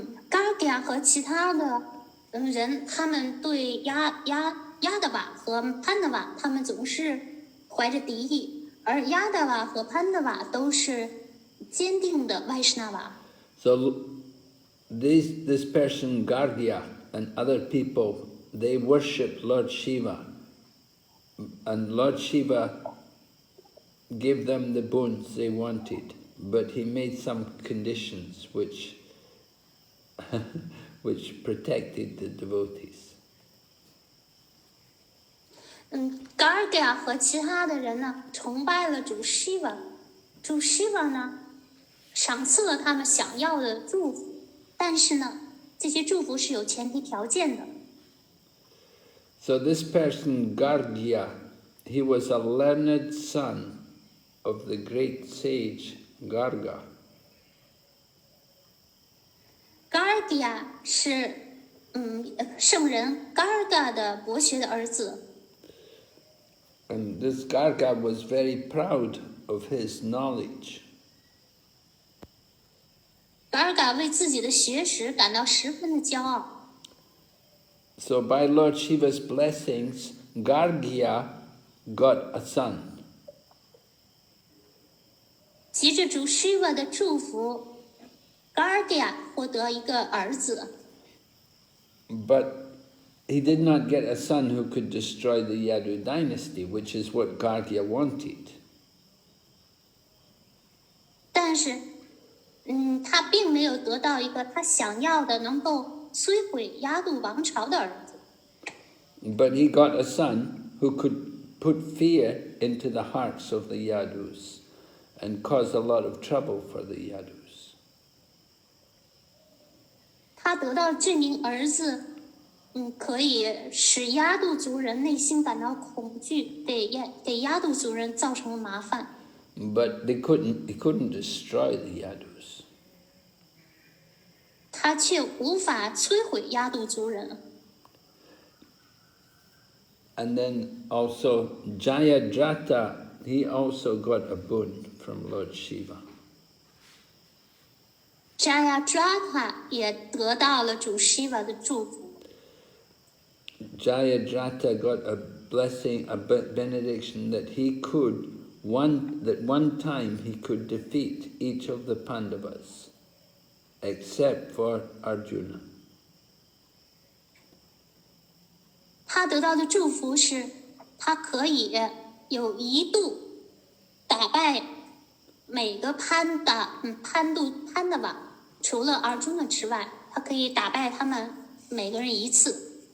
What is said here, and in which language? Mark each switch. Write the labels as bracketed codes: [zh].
[zh] Gargya 和其他的人，他们对Yadava 和 Pandava 他们总是怀着敌意，而 Yadava 和 Pandava 都是坚定的 Vaishnava。 [en] So this person Gargya and other people, they worship Lord Shiva, and Lord Shiva gave them the boons they wanted, but he made some conditions which protected the devotees. [zh] Gargya 和其他的人呢，崇拜了主 Shiva， 主 Shiva 呢，赏赐了他们想要的祝福，但是呢，这些祝福是有前提条件的。 [en] So this person Gargya, he was a learned son of the great sage Garga. [zh] Gargya 是圣人 Garga 的博学的儿子。 [en] And this Garga was very proud of his knowledge. [zh] Garga 为自己的学识感到十分的骄傲。 [en] So by Lord Shiva's blessings, Gargya got a son. [zh] 藉着主 Shiva 的祝福 ，Gargya 获得一个儿子。 [en] But he did not get a son who could destroy the Yadu dynasty, which is what Gargya wanted. [zh] 但是，他并没有得到一个他想要的能够摧毁亚度王朝的儿子。 [en] But he got a son who could put fear into the hearts of the Yadus and cause a lot of trouble for the Yadus. [zh] 他得到这名儿子，可以使亚度族人内心感到恐惧，给亚度族人造成了麻烦。 [en] But he couldn't destroy the Yadus. [zh] 他却无法摧毁亚度族人。 [en] And then also Jayadratha, he also got a boon from Lord Shiva. [zh] Jayadratha 也得到了主 Shiva 的祝福。 [en] Jayadratha got a blessing, a benediction that one time he could defeat each of the Pandavas, except for Arjuna. [zh] 他得到的祝福是，他可以有一度打败每个潘达瓦，除了Arjuna之外，他可以打败他们每个人一次。